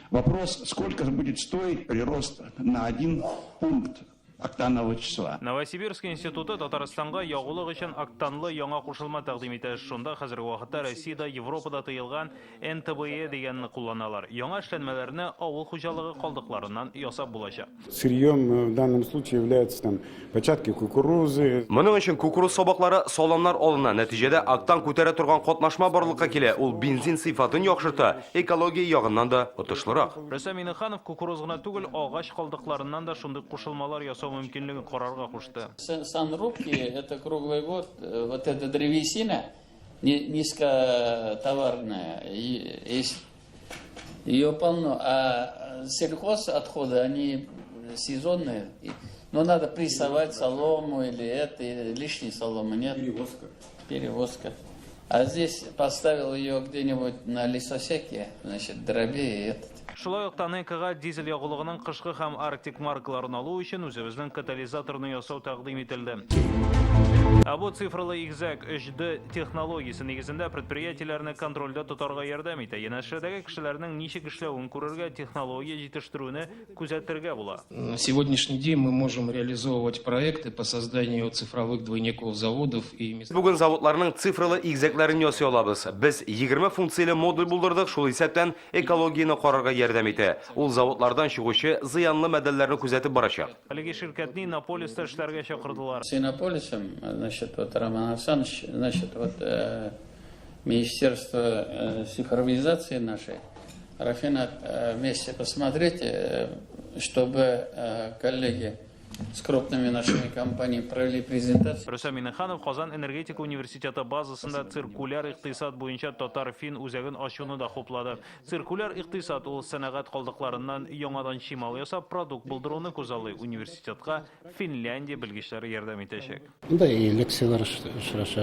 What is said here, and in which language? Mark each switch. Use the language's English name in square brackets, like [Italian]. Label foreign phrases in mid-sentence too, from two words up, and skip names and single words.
[Russian] Вопрос, сколько будет стоить прирост на 1 пункт октанового числа. [Tatar] Новосибирск институты Татарстанга ягулык өчен октанлы яңа кушылма тәкъдим итә. Шунда хәзерге вакытта Россиядә, Европада тыелган НТБЕ дигәнне кулланалар. Яңа эшләнмәләрне авыл хуҗалыгы калдыкларыннан ясап булачак. [Russian] Сырьем в данном случае является там початки кукурузы. [Tatar] Моның өчен кукуруз сабаклары саламнар алына. Нәтиҗәдә октан күтәрә торган катнашма барлыкка килә. Ул бензин сыйфатын яхшырта, экология ягыннан да отышлырак. Рөстәм Миннеханов кукуруз гына түгел, агач калдыкларыннан да шундый кушылмалар ясау мөмкинлеген карарга кушты. [Russian] Санрубки это круглый год, вот эта древесина низкотоварная, есть ее полно, а сельхозотходы они сезонные, но надо прессовать солому или это, или лишней соломы нет. Перевозка. А здесь поставил ее где-нибудь на лесосеке, значит, дробее этот. [Tatar] Шулай ук Танекага дизель ягулыгының кышкы һәм арктик маркаларын алу өчен үзебезнең катализаторны ясау тәкъдим ителде. Бу цифрлы игезәк 3D технологиясе нигезендә предприятиеләрне контрольдә тотарга ярдәм итә. Янәшәдәге кешеләрнең ничек эшләвен күрергә, технология җитештерүне күзәтергә була. [Russian] На сегодняшний день мы можем реализовывать проекты по созданию цифровых двойников заводов и мест. [Tatar] Бүген заводларның цифрлы игезәкләрен ясый алабыз. Без 20 функцияле модуль булдырдык, шул исәптән экологияны карарга ярдәм итә. Ул заводлардан чыгучы зыянлы матдәләрне күзәтеп барачак. Әлеге ширкәтне Иннополиста эшләргә чакырдылар. [Russian] С Иннополисом, значит, вот Роман Александрович, значит, вот Министерство цифровизации нашей, Рафинат, вместе посмотрите, чтобы коллеги с крупными нашими компаниями провели презентацию. [Tatar] Рөстәм Миннеханов Казан энергетика университеты базасында циркуляр икътисад буенча татар-фин үзәген ачуны да хуплады. Циркуляр икътисад ул сәнәгать калдыкларыннан яңадан чимал ясап продукт булдыруны күзаллый. Университетка Финляндия белгечләре ярдәм итәчәк. Да, и лекциялар очрашак.